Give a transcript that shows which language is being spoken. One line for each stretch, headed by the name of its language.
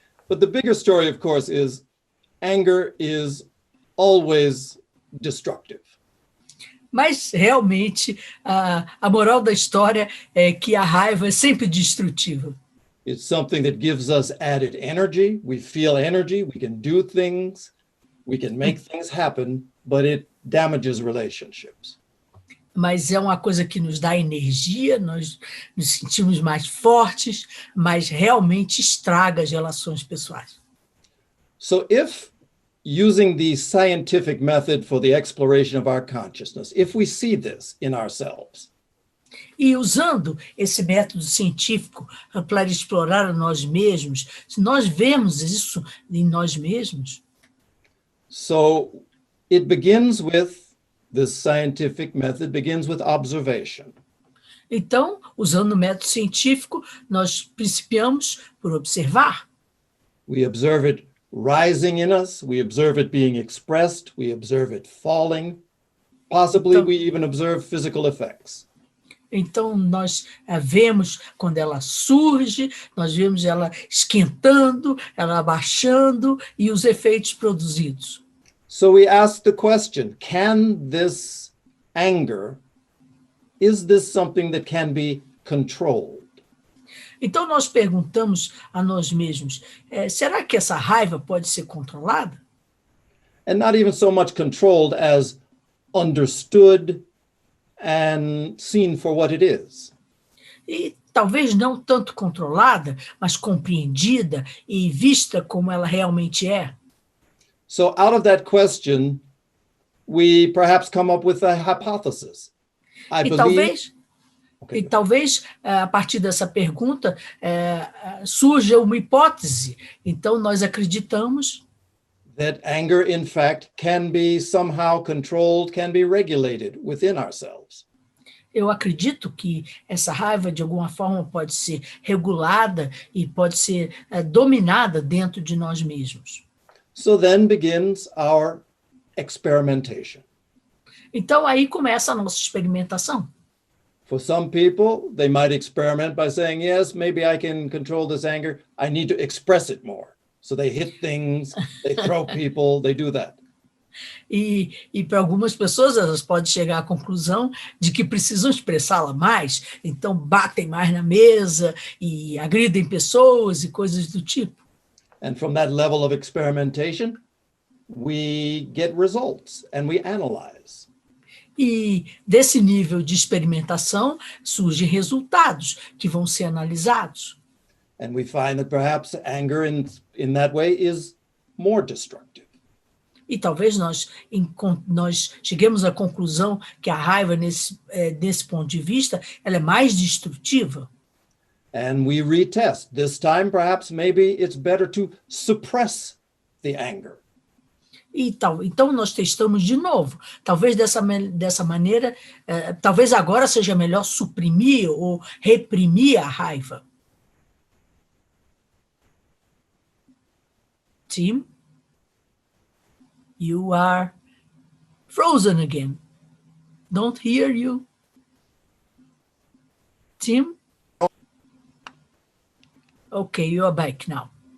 English: But the bigger story, of course, is anger is always destructive.
Portuguese: Mas, realmente, a moral da história é que a raiva é sempre destrutiva.
English: It's something that gives us added energy. We feel energy. We can do things. We can make things happen, but it damages relationships.
Portuguese: Mas é uma coisa que nos dá energia, nós nos sentimos mais fortes, mas realmente estraga as relações pessoais.
English: So if using the scientific method for the exploration of our consciousness, if we see this in ourselves,
Portuguese: E usando esse método científico para explorar a nós mesmos, se nós vemos isso em nós mesmos,
English: so it begins with, this scientific method begins with observation.
Portuguese: então, usando o método científico, nós principiamos por observar.
English: We observe it rising in us, we observe it being expressed, we observe it falling, possibly we even observe physical effects.
Portuguese: Então, nós vemos quando ela surge, nós vemos ela esquentando, ela abaixando e os efeitos produzidos.
English: So we ask the question, can this anger, is this something that can be controlled?
Portuguese: Então, nós perguntamos a nós mesmos, será que essa raiva pode ser controlada?
English: And not even so much controlled as understood and seen for what it is.
Portuguese: E talvez não tanto controlada, mas compreendida e vista como ela realmente é.
English: So out of that question, we perhaps come up with a hypothesis. I believe...
Portuguese: Talvez, a partir dessa pergunta, surja uma hipótese. Então, nós acreditamos
English: that anger, in fact, can be somehow controlled, can be regulated within ourselves.
Portuguese: Eu acredito que essa raiva, de alguma forma, pode ser regulada e pode ser dominada dentro de nós mesmos.
English: So then begins our experimentation.
Portuguese: Então, aí começa a nossa experimentação.
English: For some people, they might experiment by saying, yes, maybe I can control this anger. I need to express it more. So they hit things, they throw people, they do that.
Portuguese: E para algumas pessoas, elas podem chegar à conclusão de que precisam expressá-la mais, então batem mais na mesa e agridem pessoas e coisas do tipo.
English: And from that level of experimentation, we get results and we analyze.
Portuguese: E desse nível de experimentação surgem resultados que vão ser analisados.
English: And we find that perhaps anger in that way is more destructive.
Portuguese: E talvez nós cheguemos à conclusão que a raiva, desse ponto de vista, ela é mais destrutiva.
English: And we retest. This time, perhaps, maybe it's better to suppress the anger.
Portuguese: Então, nós testamos de novo. Talvez dessa maneira, talvez agora seja melhor suprimir ou reprimir a raiva.
English: Tim, you are frozen again. Don't hear you. Tim? Okay, you are back now.